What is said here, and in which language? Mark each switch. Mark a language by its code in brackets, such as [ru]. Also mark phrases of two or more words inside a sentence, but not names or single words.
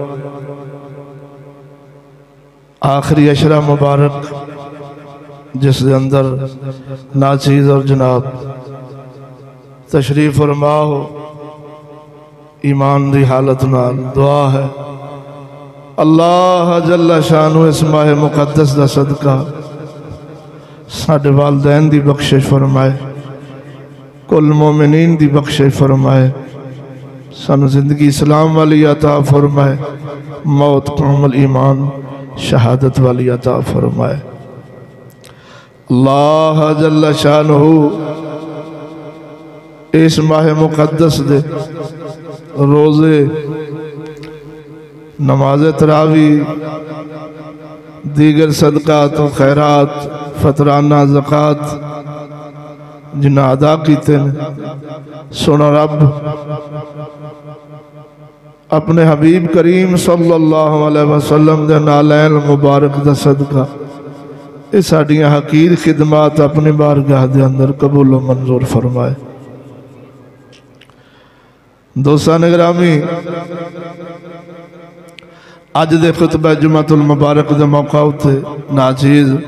[pa] آخری عشرہ مبارک جس دے اندر ناچیز اور جناب تشریف فرما ہو، ایمان دی حالت نال دعا ہے [ar] اللہ جل شانو [pa] اس ماہ مقدس دا صدقہ ساڈے والدین دی بخشش فرمائے، کل مومنین دی بخشش فرمائے، سانوں زندگی اسلام والی عطا فرمائے، موت کامل ایمان شہادت والی عطا فرمائے. [ar] الله جل شانه [pa] اس ماہ مقدس دے روزے نماز تراویح دیگر صدقات خیرات فطرانہ زکات جنہیں ادا کیتے نے، سوہنا رب اپنے حبیب کریم [ar] صلى الله عليه وسلم [pa] دے نعلین مبارک دا صدقہ یہ ساڈیاں حقیر خدمات اپنی بارگاہ دے اندر قبول منظور فرمائے. دوستان گرامی، اج دے خطبہ جمعۃ المبارک دے موقع اتے ناچیز